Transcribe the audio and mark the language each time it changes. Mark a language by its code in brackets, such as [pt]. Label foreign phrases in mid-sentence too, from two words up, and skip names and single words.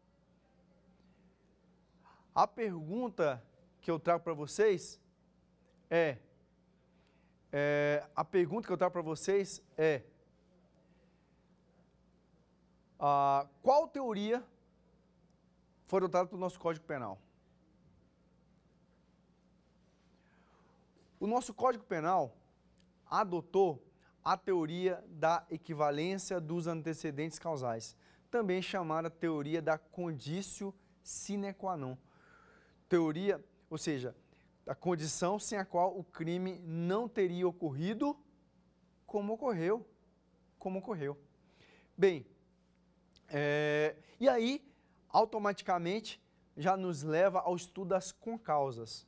[pt] A pergunta que eu trago para vocês qual teoria foi adotada pelo nosso Código Penal? O nosso Código Penal adotou a teoria da equivalência dos antecedentes causais, também chamada teoria da [la] conditio sine qua non. [pt] Teoria, ou seja, a condição sem a qual o crime não teria ocorrido como ocorreu. Bem, e aí, automaticamente, já nos leva ao estudo das concausas.